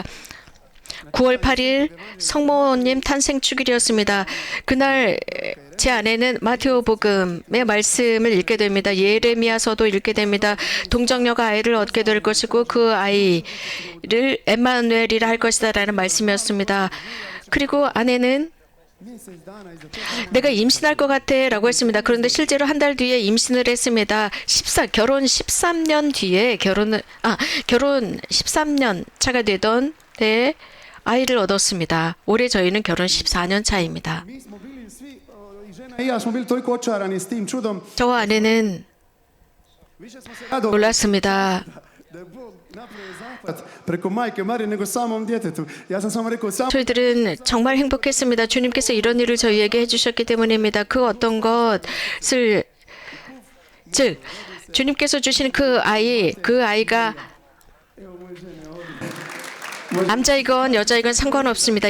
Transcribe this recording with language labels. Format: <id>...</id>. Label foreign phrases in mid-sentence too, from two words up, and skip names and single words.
<ko>9월 8일 성모님 탄생 축일이었습니다. 그날 제 아내는 마테오 복음의 말씀을 읽게 됩니다. 예레미야서도 읽게 됩니다. 동정녀가 아이를 얻게 될 것이고 그 아이를 엠마누엘이라 할 것이다라는 말씀이었습니다. 그리고 아내는</ko> <hr>Mjesec dana iza toga</hr> <ko>내가 임신할 것 같아 라고 했습니다. 그런데 실제로 한 달 뒤에 임신을 했습니다. 결혼 13년 뒤에 결혼 13년 차가 되던 때 아이를 얻었습니다. 올해 저희는 결혼 14년 차입니다.</ko> <hr>mi smo bili svi, i žena i ja smo bili toliko očarani s tim čudom,</hr> <ko>저와 아내는</ko> <hr>više smo se radovali</hr> <ko>놀랐습니다.</ko> <hr>da je Bog napravio zahvat preko majke Marije nego samom djetetu. Ja sam samo rekao, samo</hr> <ko>저희들은 정말 행복했습니다. 주님께서 이런 일을 저희에게 해주셨기 때문입니다. 그 어떤 것을 즉 주님께서 주신 그 아이가 남자이건 여자이건 상관없습니다.</ko>